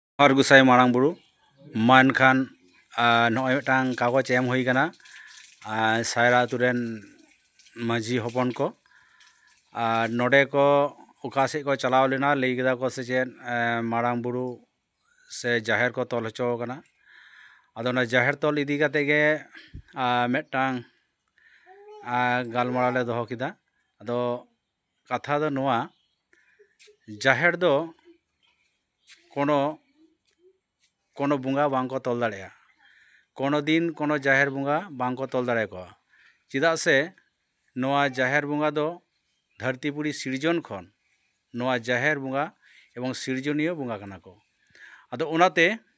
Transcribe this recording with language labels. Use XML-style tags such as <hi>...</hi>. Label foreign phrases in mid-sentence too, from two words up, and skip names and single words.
<sat>और गुसाई मारांग बुरु मान खान नय मिटांग कागज एम हुई कना सायरा तुरेन माझी हपन को नोडे को उका से को चलाव लेना लई केदा को से चेन मारांग बुरु से जाहिर को तोल हचो कना अदो ना जाहिर तोल इदी कते गे मिटांग गालमारा ले दोहो किदा अदो कथा दो नोआ जाहिर दो कोनो बुंगा बांको तोल दाड़ेया कोनो दिन कोनो जाहिर बुंगा बांको तोल दाड़े को चिदा से नोआ जाहिर बुंगा दो धरतीपुरी सिरजन खन नोआ जाहिर बुंगा एवं सिरजनीय बुंगा कना को अदो उनाते</sat>